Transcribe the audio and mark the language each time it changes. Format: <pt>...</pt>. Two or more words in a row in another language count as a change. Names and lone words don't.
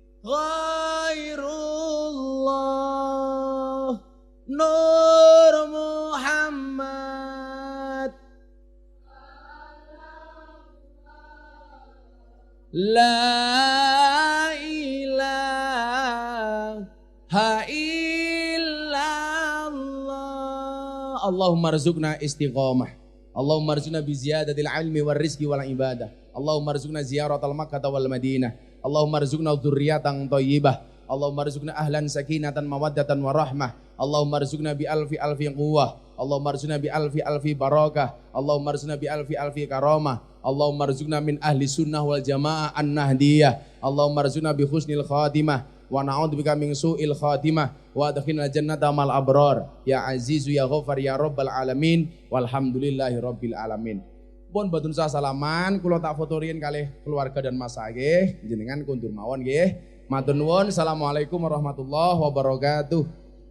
<ar>غير الله نور محمد لا إله إلا الله اللهم ارزقنا الاستقامة اللهم ارزقنا بزيادة العلم والرزق والعبادة اللهم ارزقنا زيارة مكة والمدينة اللهم ارزقنا ذرية طيبة اللهم ارزقنا أهلا سكينة مودة ورحمة اللهم ارزقنا بألف قوة اللهم ارزقنا بألف بركة اللهم ارزقنا بألف كرامة اللهم ارزقنا من أهل السنة والجماعة النهضية اللهم ارزقنا بحسن الخاتمة ونعوذ بك من سوء الخاتمة وأدخلنا جنة الأبرار يا عزيز يا غفار يا رب العالمين والحمد لله رب العالمين.</ar> <jv>Pun batun salaman kula tak foto riyen kalih keluarga dan mas nggih jenengan kundur mawon nggih. Matur nuwun.</jv> <ar>السلام عليكم ورحمة الله وبركاته.</ar>